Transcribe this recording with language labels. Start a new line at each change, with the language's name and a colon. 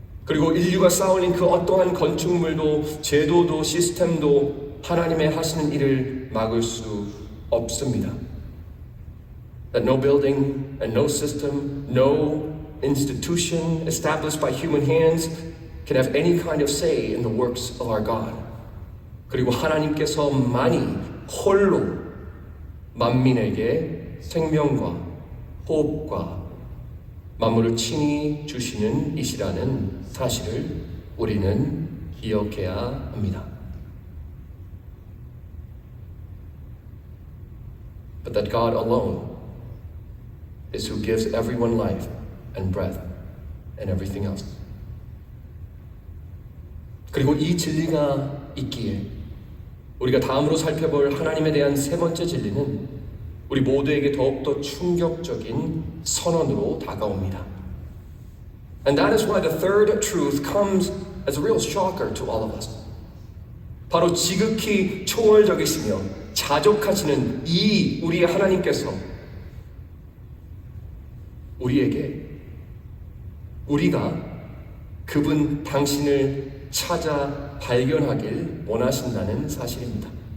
Korean: 그리고 인류가 쌓아올린 그 어떠한 건축물도 제도도 시스템도 하나님의 하시는 일을 막을 수 없습니다.
English: That no building and no system, no institution established by human hands can have any kind of say in the works of our God.
Korean: 그리고 하나님께서만이 홀로 만민에게 생명과 호흡과 만물을 친히 주시는 이시라는 사실을 우리는 기억해야 합니다.
English: But that God alone is who gives everyone life and breath and everything else.
Korean: 그리고 이 진리가 있기에 우리가 다음으로 살펴볼 하나님에 대한 세 번째 진리는 우리 모두에게 더욱더 충격적인 선언으로 다가옵니다.
English: And that is why the third truth comes as a real shocker to all of us.
Korean: 바로 지극히 초월적이시며 자족하시는 이 우리의 하나님께서 우리에게 우리가 그분 당신을 찾아 발견하길 원하신다는 사실입니다.